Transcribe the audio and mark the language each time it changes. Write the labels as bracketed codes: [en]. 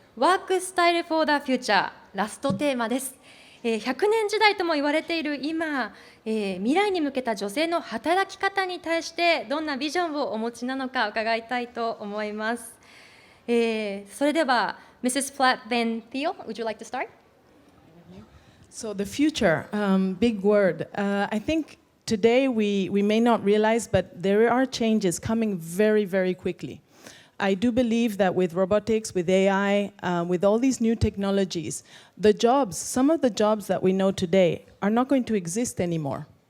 [ja] Work Style for the Future ラストテーマです。 100年時代とも言われている今、未来に向けた女性の働き方に対してどんなビジョンをお持ちなのか伺いたいと思います。それでは Mrs. [en] Platt, then Theo, would you like to start? So the future, big word. I think today we may not realize, but there are changes coming very, very quickly. I do believe that with robotics, with AI, with all these new technologies, some of the jobs that we know today are not going to exist anymore.